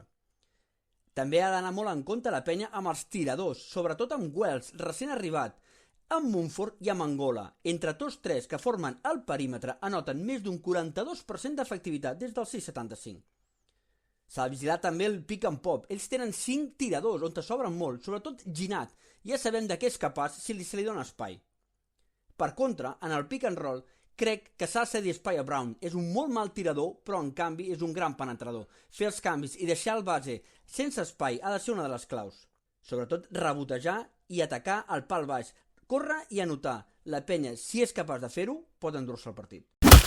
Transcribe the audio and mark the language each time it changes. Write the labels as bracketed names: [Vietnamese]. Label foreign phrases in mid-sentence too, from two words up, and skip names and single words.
[Catalan] També ha d'anar molt en compte la penya amb els tiradors, sobretot amb Wells, recent arribat, amb Mumford i amb Angola. Entre tots tres que formen el perímetre anoten més d'un 42% d'efectivitat des del 6,75. S'ha de vigilar també el [English] pick and pop. [Catalan] Ells tenen 5 tiradors on te sobren molt, sobretot Ginat. Ja sabem de què és capaç si se li dona espai. Per contra, en el [English] pick and roll, [Catalan] crec que s'ha de cedir espai a Brown. És un molt mal tirador, però en canvi és un gran penetrador. Fer els canvis i deixar el base sense espai ha de ser una de les claus. Sobretot rebotejar i atacar al pal baix. Córrer i anotar. La penya, si és capaç de fer-ho, pot endur-se el partit.